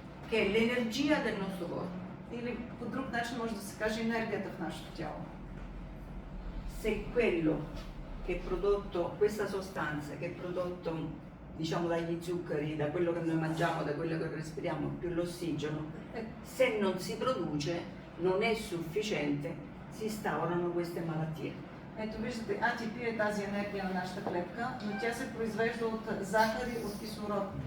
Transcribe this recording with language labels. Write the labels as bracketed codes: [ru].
[it] Che è l'energia del nostro corpo. [bg] Или по друг начин може да се каже енергията в нашето тяло. [it] Se quello che è prodotto, questa sostanza che è prodotto diciamo dagli zuccheri, da quello che noi mangiamo, da quello che respiriamo, più l'ossigeno, se non si produce, non è sufficiente, si instaurano queste malattie. [bg] Ето виждате, АТП е тази енергия на нашата клетка, но тя се произвежда от захар и от кислород.